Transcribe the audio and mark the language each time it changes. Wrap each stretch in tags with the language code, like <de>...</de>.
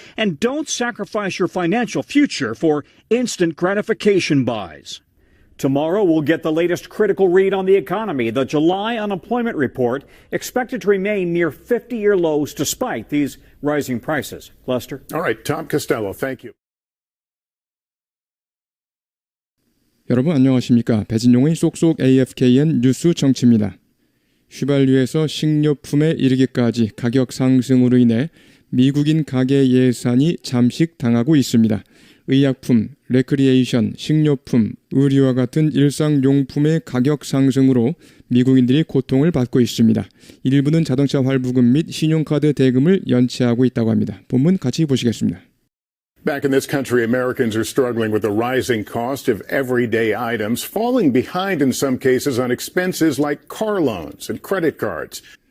<en>And don't sacrifice your financial future for instant gratification buys. Tomorrow, we'll get the latest critical read on the economy. The July unemployment report expected to remain near 50-year lows despite these rising prices. Lester? All right, Tom Costello, thank you.</en> <ko>여러분 안녕하십니까? 배진용의 쏙쏙 AFKN 뉴스 정치입니다. 휘발유에서 식료품에 이르기까지 가격 상승으로 인해 미국인 가계 예산이 잠식당하고 있습니다. 의약품, 레크리에이션, 식료품, 의류와 같은 일상용품의 가격 상승으로 미국인들이 고통을 받고 있습니다. 일부는 자동차 할부금 및 신용카드 대금을 연체하고 있다고 합니다. 본문 같이 보시겠습니다.</ko> <en>Back in this country, Americans are struggling with the rising cost of everyday items, falling behind in some cases on expenses like car loans and credit cards.</en>